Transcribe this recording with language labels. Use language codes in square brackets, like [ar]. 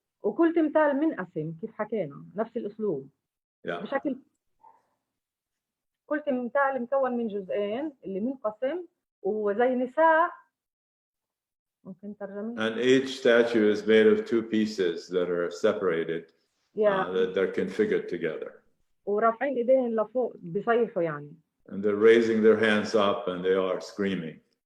[ar] وكل تمثال منقسم كيف حكينا نفس الأسلوب. [en] Yeah. [ar] بشكل كل تمثال مكون من جزئين اللي منقسم وزي نساء. ممكن ترجمة. [en] And each statue is made of two pieces that are separated. Yeah. That they're configured together. [ar] ورافعين ايديهم لفوق بيصيحوا يعني. [en] And they're raising their hands up and they are screaming.